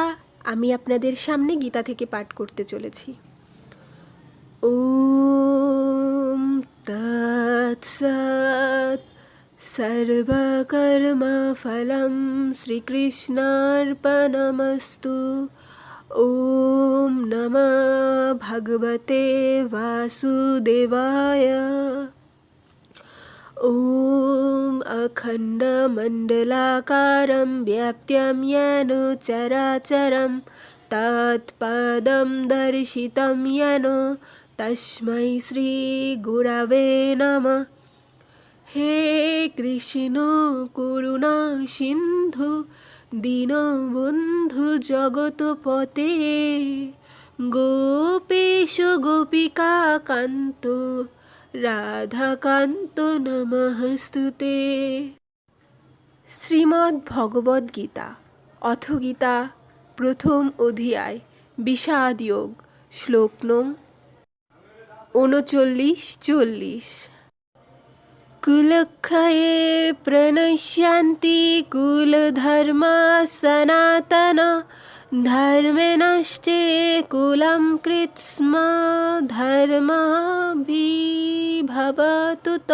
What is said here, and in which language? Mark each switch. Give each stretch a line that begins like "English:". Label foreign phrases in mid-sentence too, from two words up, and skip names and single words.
Bangla: আমি আপনাদের সামনে গীতা থেকে পাঠ করতে চলেছি।
Sanskrit: ওম তৎসৎ। সর্বকর্মফলং শ্রীকৃষ্ণার্পণমস্তু। ওম নমঃ ভগবতে বাসুদেবায়। ॐ अखण्डमण्डलाकारं व्याप्तं येन चराचरं तत्पदं दर्शितं येन तस्मै श्रीगुरवे नमः। हे कृष्ण करुणा सिन्धु दीनबन्धु जगत्पते गोपेश गोपिका कान्त রাধাকান্ত নমস্তুতে।
Bangla: শ্রীমদ্ ভগবদ গীতা অথ গীতা প্রথম অধ্যায় বিষাদ যোগ শ্লোক নং 39-40।
Sanskrit: কুলক্ষয়ে প্রণশ্যন্তি কুলধর্মা সনাতন ধর্মে নষ্টে কুলম কৃৎস্ম ধর্মাভিভবতুত।